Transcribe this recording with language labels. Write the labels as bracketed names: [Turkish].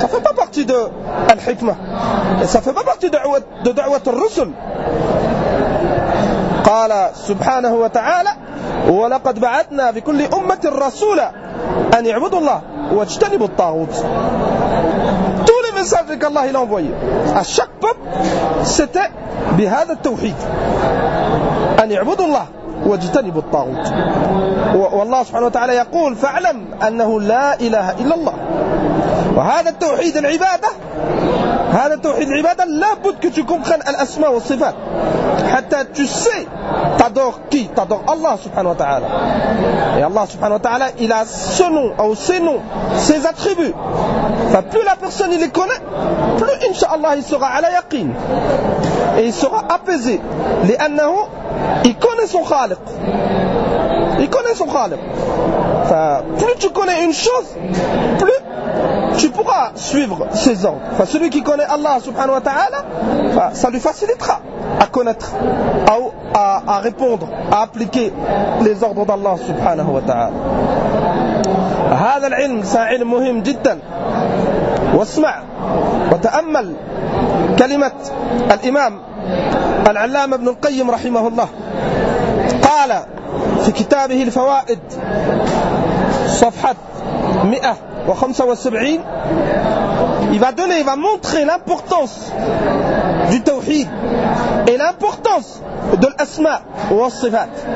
[French] ça fait pas partie de [Arabic] الحكمة، [French] ça fait pas partie de [Arabic] دعوة الرسل. قال سبحانه وتعالى ولقد بعثنا في كل أمة رسولا أن يعبدوا الله واجتنبوا الطاغوت. [French] tous les messages qu'Allah il a envoyé à chaque peuple c'était [Arabic] بهذا التوحيد أن يعبدوا الله واجتنبوا الطاغوت. والله سبحانه وتعالى يقول فاعلم أنه لا إله إلا الله. وهذا التوحيد العبادة، هذا التوحيد العبادة لابد [French] que tu comprennes [Arabic] الأسماء والصفات حتى [French] tu sais t'adore qui t'adore Allah subhanahu wa ta'ala. Et Allah subhanahu wa ta'ala il a ce nom ou ses noms, ses attributs. Enfin, plus la personne il les connaît, plus inshallah il sera à la yaqin et il sera apaisé. [Arabic] لأنه [French] il connaît son khaliq, il connaît son khaliq. Enfin, plus tu connais une chose, plus tu pourras suivre ses ordres. Enfin, celui qui connaît Allah subhanahu wa ta'ala, enfin, ça lui facilitera à connaître, à répondre, à appliquer les ordres d'Allah subhanahu wa ta'ala. [Arabic] هذا العلم سائل مهم جدا. واسمع وتأمل كلمة الإمام العلامة ابن القيم رحمه الله. قال في كتابه الفوائد صفحة 175 [French] il va montrer l'importance du tawhid et l'importance de l'asma ou al-sifat.